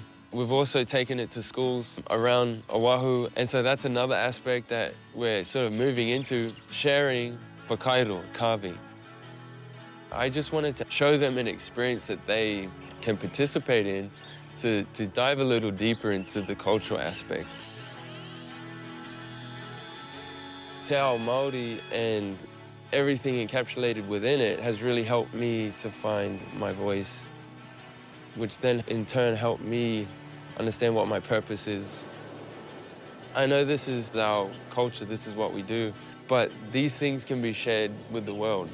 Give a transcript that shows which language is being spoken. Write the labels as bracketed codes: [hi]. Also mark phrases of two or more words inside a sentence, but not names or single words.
[en] We've also taken it to schools around Oahu, and so that's another aspect that we're sort of moving into, sharing whakairo, carving. I just wanted to show them an experience that they can participate in to dive a little deeper into the cultural aspect. [mi] Te ao Māori [en] and everything encapsulated within it has really helped me to find my voice, which then in turn helped me understand what my purpose is. I know this is our culture, this is what we do, but these things can be shared with the world.